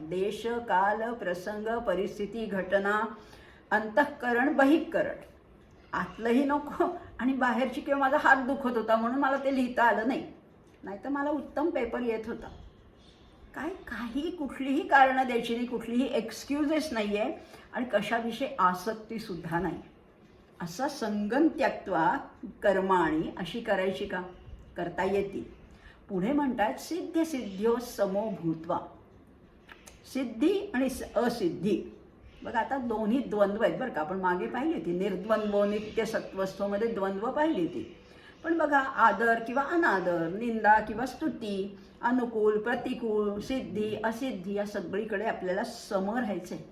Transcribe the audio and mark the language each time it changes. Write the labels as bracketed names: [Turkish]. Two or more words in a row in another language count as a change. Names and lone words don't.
[Marathi] देश, काल, प्रसंग, परिस्थिती, घटना, अंतःकरण, बहिःकरण, आतलंही नको आणि बाहेरची किंवा माझा हात दुखत होता म्हणून मला ते लिहिता आलं नाही. नाहीतर मला उत्तम पेपर येत होता. काही कुठलीही कारणं द्यायची नाही, कुठलीही एक्सक्यूजेस नाही आहे आणि कशाविषयी आसक्तीसुद्धा नाही. असा [Sanskrit] संगं त्यक्त्वा कर्माणि [Marathi] अशी करायची का, करता येतील. पुढे म्हणतात [Sanskrit] सिद्ध सिद्ध्यो समो भूत्वा. [Marathi] सिद्धी आणि असिद्धी बघा आता दोन्ही द्वंद्व आहेत बरं का. आपण मागे पाहिली होती निर्द्वंद्व नित्य सत्वस्थोमध्ये द्वंद्व पाहिली होती. पण बघा, आदर किंवा अनादर, निंदा किंवा स्तुती, अनुकूल प्रतिकूल, सिद्धी असिद्धी, या सगळीकडे आपल्याला सम राहायचं आहे.